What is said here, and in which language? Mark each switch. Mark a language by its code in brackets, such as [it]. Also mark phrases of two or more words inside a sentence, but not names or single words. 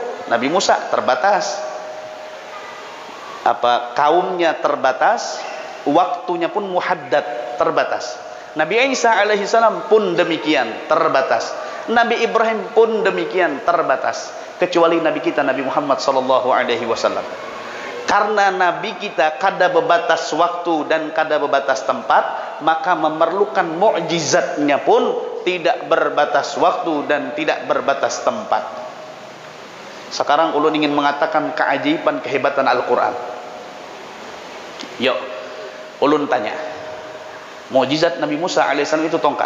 [id] Nabi Musa terbatas. Kaumnya terbatas, waktunya pun muhaddad, terbatas. Nabi Isa [ar] alaihi salam [id] pun demikian, terbatas. Nabi Ibrahim pun demikian, terbatas. Kecuali Nabi kita Nabi Muhammad [ar] sallallahu alaihi wasallam. [id] Karena Nabi kita [bjn] kada bebatas [id] waktu dan [bjn] kada bebatas [id] tempat, maka memerlukan mukjizatnya pun tidak berbatas waktu dan tidak berbatas tempat. Sekarang ulun ingin mengatakan keajaiban kehebatan Al-Quran. Yuk, ulun tanya, mukjizat Nabi Musa alaihissalam itu tongkat.